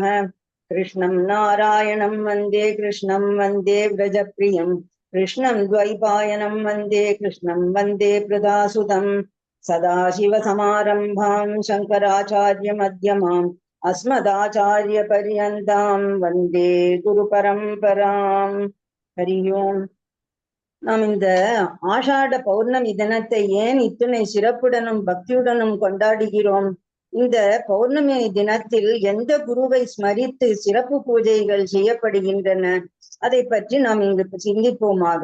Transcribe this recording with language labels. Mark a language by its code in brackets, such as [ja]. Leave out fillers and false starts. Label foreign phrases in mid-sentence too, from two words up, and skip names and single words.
[sa] कृष्णं नारायणं वन्दे कृष्णं वन्दे व्रजप्रियं कृष्णं द्वैपायनं वन्दे कृष्णं वन्दे प्रदासुतं. सदाशिवसमारम्भां शङ्कराचार्यमध्यमाम् अस्मदाचार्यपर्यन्तां वन्दे गुरुपरम्पराम्. हरि ओम्. [ta] நாம் இந்த ஆஷாட பௌர்ணமி தினத்தை ஏன் இத்துணை சிறப்புடனும் பக்தியுடனும் கொண்டாடுகிறோம்? இந்த பௌர்ணமி தினத்தில் எந்த குருவை ஸ்மரித்து சிறப்பு பூஜைகள் செய்யப்படுகின்றன? அதை பற்றி நாம் இங்கு சிந்திப்போமாக.